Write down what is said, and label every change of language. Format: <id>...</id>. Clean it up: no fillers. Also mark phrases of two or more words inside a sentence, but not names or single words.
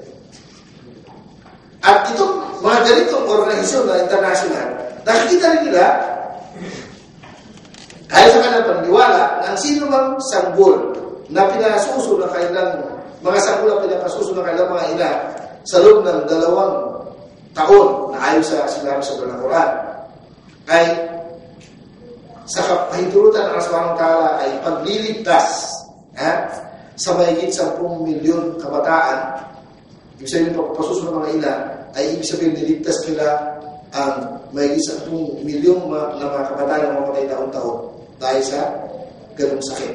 <tl>At itong mga ganitong organisasyon na international, nakikita rin nila, dahil sa kanilang paniniwala, na ang sino mang sanggol na pinasuso ng kanilang, mga sanggol na pinasuso ng kanilang mga ina, sa loob ng 2 taon na ayon sa sinabi sa Quran ay sa kahintulutan ng Allah</tl> <ar>سبحانه وتعالى</ar> <tl>ay pagliligtas sa mahigit 10 milyon kabataan. Ibig sabihin pagpasuso ng mga ina ay ibig sabihin niligtas nila ang mahigit 10 milyon na mga kabataan na mamatay taon-taon dahil sa ganung sakit.</tl>